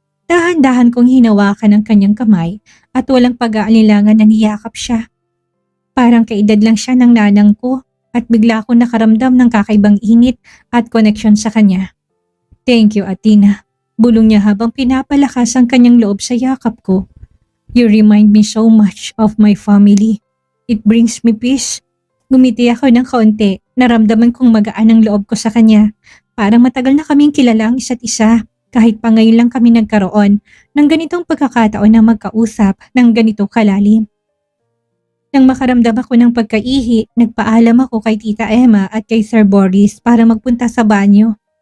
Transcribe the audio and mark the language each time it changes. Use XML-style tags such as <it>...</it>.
<tl>Dahan-dahan kong hinawakan ang kanyang kamay at walang pag-aalilangan na niyakap siya. Parang kaedad lang siya ng nanang ko at bigla akong nakaramdam ng kakaibang init at koneksyon sa kanya.</tl> <en>Thank you, Athena.</en> <tl>Bulong niya habang pinapalakas ang kanyang loob sa yakap ko.</tl> <en>You remind me so much of my family. It brings me peace.</en> <tl>Gumiti ako ng kaunti, naramdaman kong magaan ang loob ko sa kanya. Parang matagal na kaming kilala ang isa't isa, kahit pa ngayon lang kami nagkaroon ng ganitong pagkakataon na magkausap ng ganito kalalim. Nang makaramdam ako ng pagkaihi, nagpaalam ako kay Tita Emma at kay Sir Boris para magpunta sa banyo.</tl>